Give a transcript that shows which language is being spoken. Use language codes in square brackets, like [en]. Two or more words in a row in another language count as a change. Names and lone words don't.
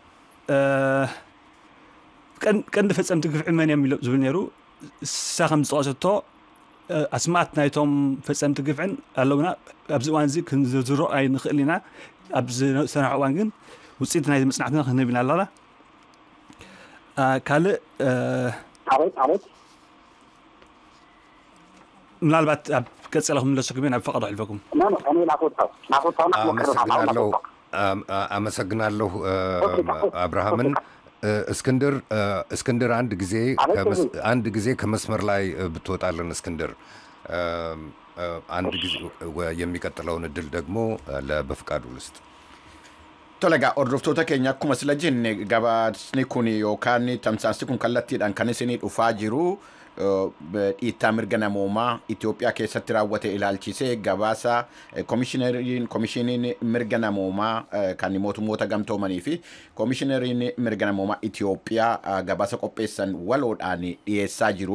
[ti] ቀንዲ ፈጸምቲ ግፍዒ መን እዮም ዝብል ነይሩ። እሳ ከም ዝጠቐሰቶ ኣስማት ናይቶም ፈጸምቲ ግፍዕን ኣለውና ኣብዚ እዋን እዚ ክንዝርዝሮ ኣይንኽእል ኢና። ኣብ ዝሰንሐ እዋን ግን ውፅኢት ናይቲ መጽናዕትና ክንህብ ኢና ኣለና። ካልእ ዓበት ምናልባት ኣብ ቀጸለኹም ንለሰኩም ናብ ፈቐዶ ኣሕልፈኩም። [am] አመሰግናለሁ አብርሃምን። እስክንድር አንድ ጊዜ ከመስመር ላይ ብትወጣልን እስክንድር፣ አንድ ጊዜ የሚቀጥለውን እድል ደግሞ ለበፍቃዱ ልስጥ። [om] Tolega ordoftoota keenya akkuma sila jenne gabaasni kun yookaan tamsaasni kun kallattiidhaan kan isinii dhufaa jiru dhiittaa mirga namoomaa Itoophiyaa keessatti raawwate ilaalchisee gabaasa komishiniin mirga namoomaa kan mootummoota gamtoomanii fi komishineriin mirga namoomaa Itoophiyaa gabaasa qopheessan waloodhaan dhiyeessaa jiru.